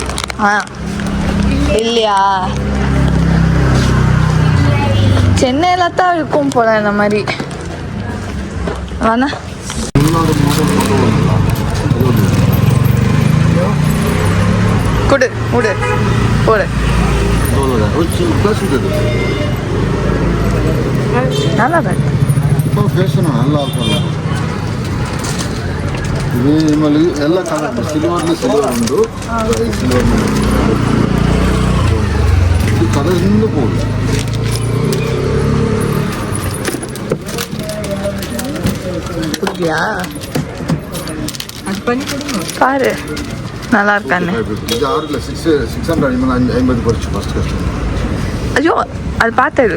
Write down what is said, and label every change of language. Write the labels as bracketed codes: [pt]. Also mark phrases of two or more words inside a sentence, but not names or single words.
[ta] இல்லையா சென்னையில தான் இருக்கும் போல இந்த மாதிரி. வேணா கொடு கொடு போடு. நல்லா இருக்கு. [kn] ಇದು ನಿಮ್ಮಲ್ಲಿ ಎಲ್ಲ ಕಲರ್ ಸಿಲ್ವರ್ ಉಂಟು ಸಿಲ್ವರ್ ಇದು ಕಲರಿಂದ போகுது. [ta] பாரு நல்லா இருக்கான்னு. இது 600 குறைச்சு ஃபர்ஸ்ட் கஸ்டமர். ஐயோ அது பார்த்தது